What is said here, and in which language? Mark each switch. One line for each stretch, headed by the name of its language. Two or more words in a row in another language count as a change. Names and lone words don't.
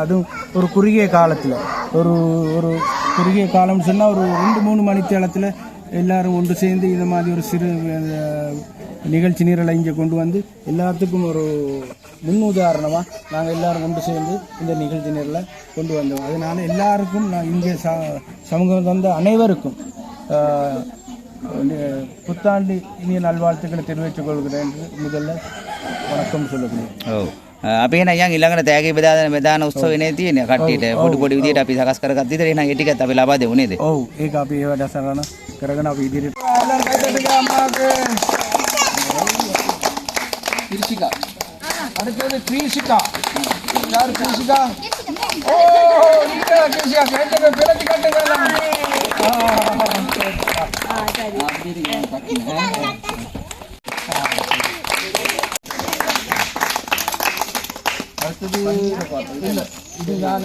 Tamil: அதுவும் ஒரு குறுகிய காலத்தில் ஒரு குறுகிய காலம்னு சொன்னால் ஒரு 2-3 மணித்தேளத்தில் எல்லாரும் ஒன்று சேர்ந்து இந்த மாதிரி ஒரு சிறு நிகழ்ச்சி நிரலை இங்கே கொண்டு வந்து எல்லாத்துக்கும் ஒரு முன்னுதாரணமாக நாங்கள் எல்லாரும் ஒன்று சேர்ந்து இந்த நிகழ்ச்சி நிரலை கொண்டு வந்தோம். அதனால் எல்லாருக்கும் நான் இங்கே சமூகம் வந்த அனைவருக்கும் புத்தாண்டு இனிய நல்வாழ்த்துக்களை தெரிவித்துக் கொள்கிறேன் என்று முதல்ல வணக்கம் சொல்லுகிறேன்.
Sinhala: අපි එහෙනම් යන් ඊළඟට තෑගි බෙදාන උත්සවනේ තියෙන්නේ කට්ටියට පොඩි විදියට අපි සකස් කරගත්ත විතර එහෙනම් ඒ ටිකත් අපි ලබා දෙමු නේද? ඔව් ඒක අපි ඒ වැඩසටහන කරගෙන අපි ඉදිරියට
Tamil: கிருஷிகா அடுத்தது கிருஷிகா யார் கிருஷிகா ஓ நீங்க கிருஷிகா கேட்டது பிறகு கேட்டது அடுத்தது இல்ல இது நான்